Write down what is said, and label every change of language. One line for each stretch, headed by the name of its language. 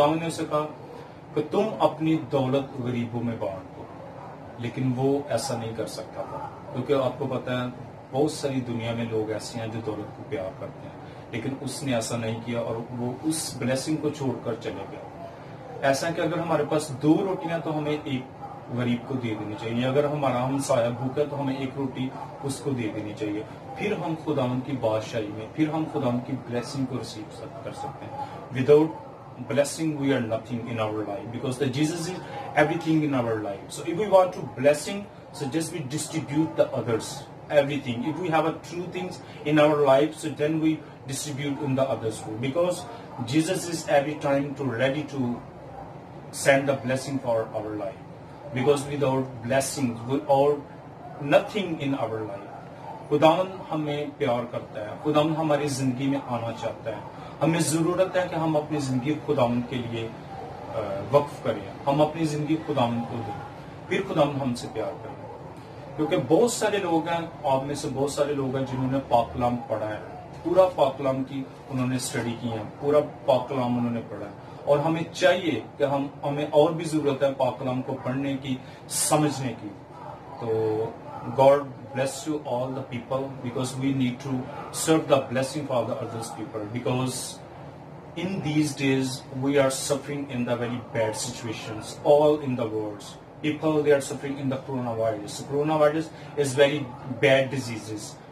Urdu: خداوند نے اسے کہا کہ تم اپنی دولت غریبوں میں بانٹ دو, لیکن وہ ایسا نہیں کر سکتا تھا, کیونکہ آپ کو پتا ہے بہت ساری دنیا میں لوگ ایسے ہیں جو دولت کو پیار کرتے ہیں, لیکن اس نے ایسا نہیں کیا اور وہ اس بلیسنگ کو چھوڑ کر چلے گیا. ایسا کہ اگر ہمارے پاس 2 روٹیاں تو ہمیں ایک غریب کو دے دینی چاہیے, اگر ہمارا ہمسایہ بھوکا تو ہمیں 1 روٹی اس کو دے دینی چاہیے. پھر ہم خداوند کی بادشاہی میں, پھر ہم خداوند کی بلیسنگ کو ریسیو کر سکتے ہیں.
English: Without blessing we are nothing in our life, because that Jesus is everything in our life. So if we want to blessing, so just we distribute the others everything. If we have a true things in our life, so then we distribute in the others too, because Jesus is every time ready to send the blessing for our life. because without blessings, without nothing in our life.
Urdu: خداوند ہمیں پیار کرتا ہے, خداوند ہماری زندگی میں آنا چاہتا ہے. ہمیں ضرورت ہے کہ ہم اپنی زندگی خداوند کے لیے وقف کریں, ہم اپنی زندگی خداوند کو دیں, پھر خداوند ہم سے پیار کریں. کیونکہ بہت سارے لوگ ہیں, آپ میں سے بہت سارے لوگ ہیں جنہوں نے پاک کلام پڑھا ہے, پورا پاک کلام کی انہوں نے اسٹڈی کی ہے, پورا پاک کلام انہوں نے پڑھا ہے, اور ہمیں چاہیے کہ ہمیں اور بھی ضرورت ہے پاک کلام کو پڑھنے کی, سمجھنے کی.
English: تو God bless you all the people, because we need to serve the blessing for the others people, because in these days we are suffering in the very bad situations all in the world. People, they are suffering in the coronavirus. Coronavirus is very bad diseases.